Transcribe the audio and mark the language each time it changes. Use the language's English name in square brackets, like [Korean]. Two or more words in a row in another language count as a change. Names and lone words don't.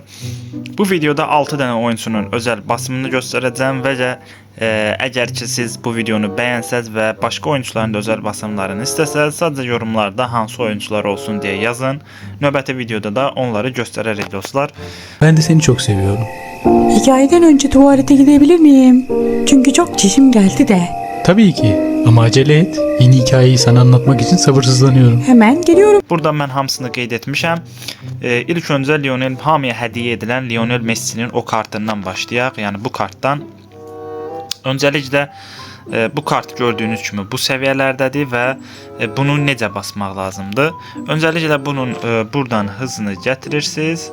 [Turkish] Bu videoda 6 tane oyuncusunun özel basımını göstereceğim ve eğer ki siz bu videonu beğenseniz ve başka oyuncuların da özel basımlarını isteseniz sadece yorumlarda hansı oyuncular olsun diye yazın. [Azerbaijani] Növbəti videoda da onları gösteririz dostlar. [Turkish] Ben de seni çok seviyorum. Hikayeden önce tuvalete gidebilir miyim? Çünkü çok çişim geldi de. Tabii ki ama acele et. Yeni hikayeyi sana anlatmak için sabırsızlanıyorum. Hemen geliyorum. [Azerbaijani] Burada mən hamısını qeyd etmişəm. İlk öncə hamıya hədiyyə edilən Lionel Messi'nin o kartından başlayaq. Yəni bu kartdan. Öncəliklə bu kart gördüyünüz kimi bu səviyyələrdədir və bunu necə basmaq lazımdır? Öncəliklə bunun buradan hızını gətirirsiniz.